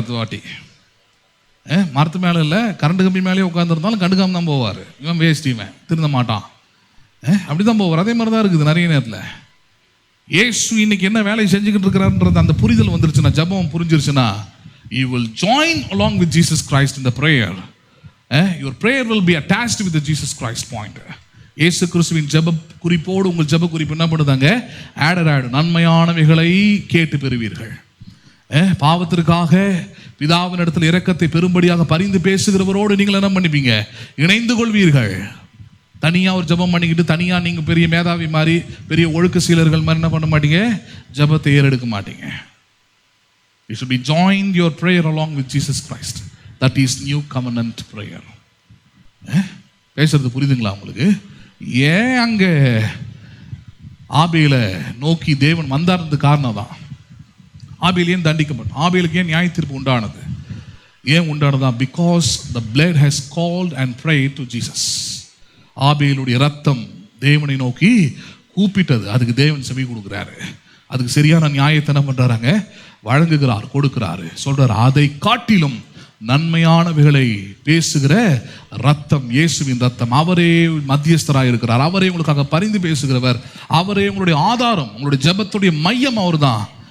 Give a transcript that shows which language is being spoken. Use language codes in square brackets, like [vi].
[ta] அது வாட்டி மரத்து மேலே இல்லை, கரண்ட் கம்பி மேலேயே உட்காந்துருந்தாலும் கண்டுக்காம தான் போவார். இவன் வேஸ்ட், இவன் திருந்த மாட்டான், அப்படி தான் போவார். அதே மாதிரி தான் இருக்குது நிறைய நேரத்தில். இயேசு இன்னைக்கு என்ன வேலையை செஞ்சுக்கிட்டு இருக்கிறாருன்றது அந்த புரிதல் வந்துருச்சுன்னா, ஜபம் புரிஞ்சிருச்சுன்னா, [en] you will join along with Jesus Christ in the prayer. Your prayer will be attached with the Jesus Christ point. [ta] இயேசு கிறிஸ்துவின் ஜப குறிப்போடு உங்கள் ஜப குறிப்பு என்ன பண்ணுதாங்க? ஆடு நன்மையானவைகளை கேட்டு பெறுவீர்கள். பாவத்திற்காக பிதாவின் இடத்துல இரக்கத்தை பெரும்படியாக பரிந்து பேசுகிறவரோடு நீங்கள் என்ன பண்ணிப்பீங்க? இணைந்து கொள்வீர்கள். தனியாக ஒரு ஜபம் பண்ணிக்கிட்டு தனியாக நீங்கள் பெரிய மேதாவி மாதிரி பெரிய ஒழுக்க சீலர்கள் மாதிரி என்ன பண்ண மாட்டீங்க? ஜபத்தை ஏறெடுக்க மாட்டீங்க. [en] You should be joined your prayer along with Jesus Christ. That is new covenant prayer. [ta] பேசுறது புரியுதுங்களா உங்களுக்கு? ஏன் அங்கே ஆபேலை நோக்கி தேவன் வந்தார்றது காரணம் தான். ஆபேல் ஏன் தண்டிக்கப்பட்டான்? ஆபேலுக்கு ஏன் நியாய தீர்ப்பு உண்டானது? ஏன் உண்டானதா? [en] Because the blood has called and prayed to Jesus. [ta] ஆபேலுடைய ரத்தம் தேவனை நோக்கி கூப்பிட்டது, அதுக்கு தேவன் செவி கொடுக்குறாரு, அதுக்கு சரியான நியாயத்தை என்ன பண்றாங்க? வழங்குகிறார், கொடுக்கிறாரு, சொல்றாரு. அதை காட்டிலும் நன்மையானவைகளை பேசுகிற ரத்தம், இயேசுவின் ரத்தம், அவரே மத்தியஸ்தராக இருக்கிறார், அவரே உங்களுக்காக பரிந்து பேசுகிறவர், அவரே உங்களுடைய ஆதாரம், உங்களுடைய ஜெபத்துடைய மையம் அவர் தான்.